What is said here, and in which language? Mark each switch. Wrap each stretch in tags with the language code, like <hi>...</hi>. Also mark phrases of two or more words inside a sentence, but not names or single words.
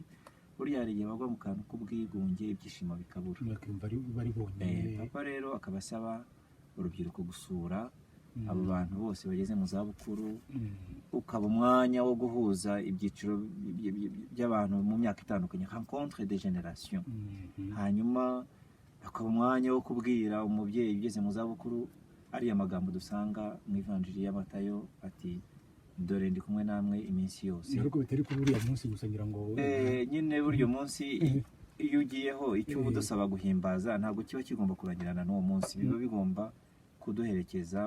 <rw>Buriya hari igihe bagwa mu kantu k'ubwigunge, ibyishimo bikabura. Papa rero akabasaba urubyiruko gusura abo bantu bose bageze mu zabukuru, ukaba umwanya wo guhuza ibyiciro by'abantu mu myaka itandukanye,</rw> <fr>rencontre des générations.</fr> <rw>Hanyuma akaba umwanya wo kubwira umubyeyi ugeze mu zabukuru ariya magambo dusanga mu Ivanjiri ya Matayo, ati dore ndi kumwe namwe iminsi yose. Nubwo bitari kuri uriya munsi gusa ngira ngo nyine buryo munsi iyo ugiyeho icyo uba udusaba guhimbaza ntabwo kiba kigomba kurangirana n'uwo munsi, biba bigomba kuduherekeza</rw>